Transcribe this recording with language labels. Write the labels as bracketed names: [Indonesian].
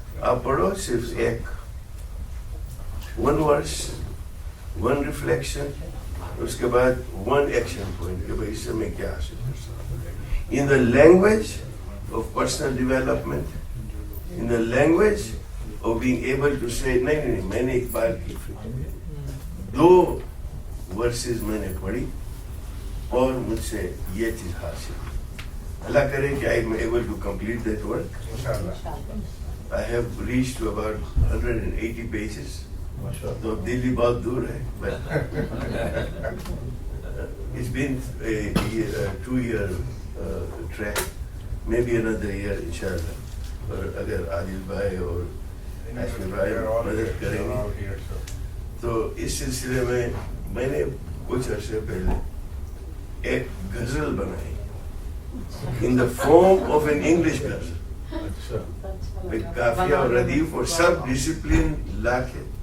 [Urdu] آپ پڑھو صرف ایک, [English] one verse, one reflection, [Urdu] اس کے بعد [English] one action point [Urdu] کہ بھائی اس سے میں کیا حاصل کر سکتا ہوں. [English] in the language of personal development, in the language of being able to say, [Urdu] نہیں میں نے اقبال کی 2 ورسز میں نے پڑھی اور مجھ سے یہ چیز حاصل. اللہ کرے کہ [English] I am able to complete that work. I have reached to about 180 pages. [Urdu] تو دلی بہت دور ہے. [English] It's been a 2-year track, maybe another year inshallah. [Urdu] اور اگر عادل بھائی اور ایشور بھائی مدد کریں گے تو اس سلسلے میں نے کچھ عرصے پہلے ایک غزل بنائی [English] in the form of an English [Urdu] ghazal with قافیہ اور ردیف اور سب ڈسپلن لا کے.